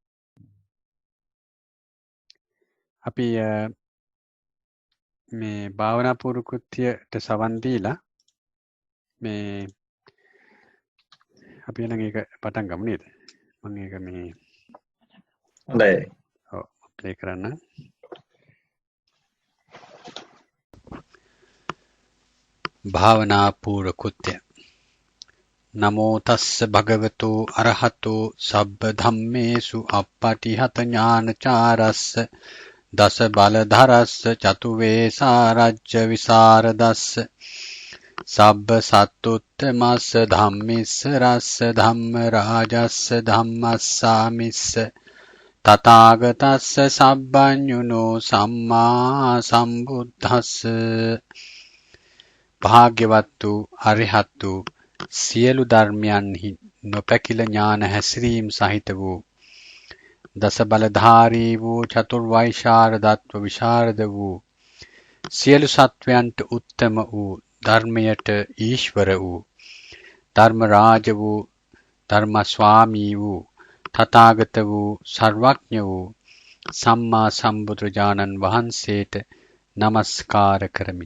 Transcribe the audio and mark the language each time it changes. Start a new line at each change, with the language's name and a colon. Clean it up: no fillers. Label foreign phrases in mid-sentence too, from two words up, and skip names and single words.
Sinhala: අපි මේ භාවනා පූර්ව කෘත්‍යයට සවන් දීලා මේ අපි නම් ඒක පටන් ගමු නේද? මම ඒක මේ හොඳයි. ඔව් ප්ලේ කරන්න. භාවනා පූර්ව කෘත්‍ය.
Pali: නමෝ තස්ස භගවතු අරහතෝ සබ්බ ධම්මේසු අප්පටිහත ඥානචාරස්ස දස බලධරස්ස චතු වේසාරජ්‍ය විසරදස්ස සබ්බ සත්තුත්තමස්ස ධම්මිස්ස රස්ස ධම්ම රාජස්ස ධම්මස්සාමිස්ස තථාගතස්ස සබ්බඤුනෝ සම්මා සම්බුද්දස්ස.
Sinhala: භාග්‍යවත් වූ අරිහත් වූ සියලු ධර්මයන්හි නොපැකිල ඥාන හැසිරීම් සහිත වූ දස බලධාරී වූ චතුර්වෛශාරදත්ව විශාරද වූ සියලු සත්වයන්ට උත්තම වූ ධර්මයට ඊශ්වර වූ ධර්මරාජ වූ ධර්මස්වාමී වූ තථාගත වූ සර්වඥ වූ සම්මා සම්බුදුරජාණන් වහන්සේට නමස්කාර කරමි.